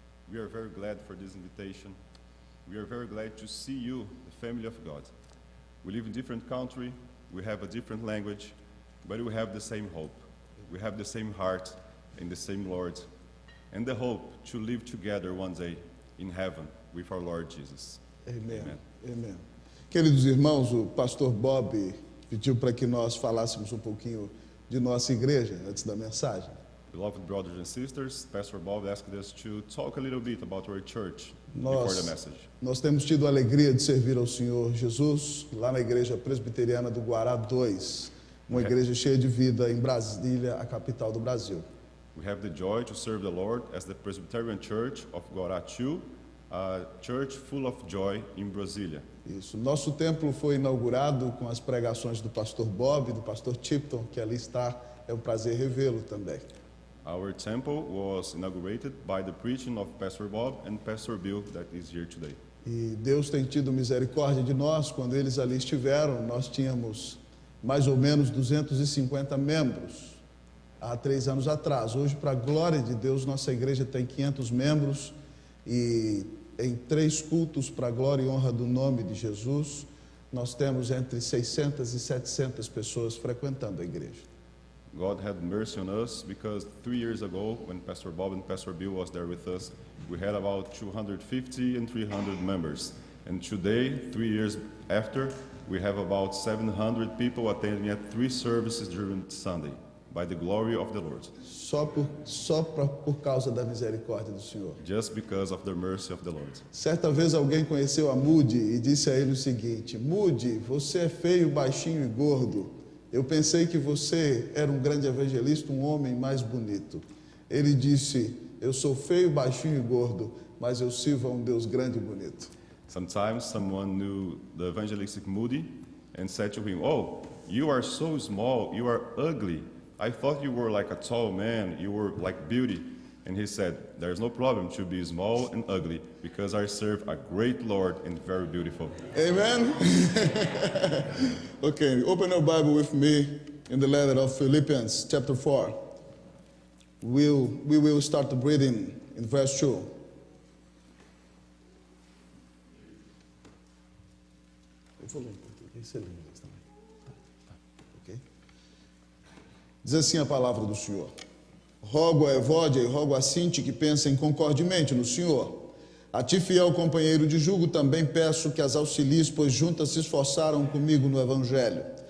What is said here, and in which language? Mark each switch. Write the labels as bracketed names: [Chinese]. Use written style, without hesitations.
[English] We are very glad for this invitation. We are very glad to see you, the family of God. We live in different country, we have a different language, but we have the same hope. We have the same heart and the same Lord, and the hope to live together one day in heaven with our Lord Jesus. Amen. Amen. Amen. [Portuguese] Queridos irmãos, o pastor Bob pediu para que nós falássemos um pouquinho de nossa igreja antes da mensagem. [English] Beloved brothers and sisters, Pastor Bob asked us to talk a little bit about our church before the message. [Portuguese] Nós temos tido a alegria de servir ao Senhor Jesus lá na Igreja Presbiteriana do Guará 2, uma igreja cheia de vida em Brasília, a capital do Brasil. [English] We have the joy to serve the Lord as the Presbyterian Church of Guará 2, a church full of joy in Brasília. [Portuguese] Isso. Nosso templo foi inaugurado com as pregações do pastor Bob e do pastor Tipton, que ali está. É um prazer revê-lo também. [English] Our temple was inaugurated by the preaching of Pastor Bob and Pastor Bill that is here today. [Portuguese] E Deus tem tido misericórdia de nós. Quando eles ali estiveram, nós tínhamos mais ou menos 250 membros há 3 anos atrás. Hoje, para a glória de Deus, nossa igreja tem 500 membros e em 3 cultos para a glória e honra do nome de Jesus, nós temos entre 600 e 700 pessoas frequentando a igreja. [English] God had mercy on us because 3 years ago, when Pastor Bob and Pastor Bill was there with us, we had about 250 and 300 members. And today, 3 years after, we have about 700 people attending at 3 services during Sunday, by the glory of the Lord. [Portuguese] Só por causa da misericórdia do Senhor. [English] Just because of the mercy of the Lord. [Portuguese] Certa vez alguém conheceu a Moody e disse a ele o seguinte: Moody, você é feio, baixinho e gordo. Eu pensei que você era um grande evangelista, um homem mais bonito. Ele disse: eu sou feio, baixinho e gordo, mas eu sirvo a um Deus grande e bonito. [English] Sometimes someone knew the evangelistic Moody and said to him, "Oh, you are so small, you are ugly. I thought you were like a tall man, you were like beauty." And he said, "There's no problem to be small and ugly because I serve a great Lord and very beautiful." Amen? Okay, open your Bible with me in the letter of Philippians chapter 4. We will start reading in verse 2. [Portuguese] Eu vou ler em português, você lê em inglês também. Ok? Diz assim a palavra do Senhor. Rogo a Evódia e rogo a Sinti que pensem concordemente no Senhor. A ti, fiel companheiro de jugo, também peço que as auxilies, pois juntas se esforçaram comigo no Evangelho.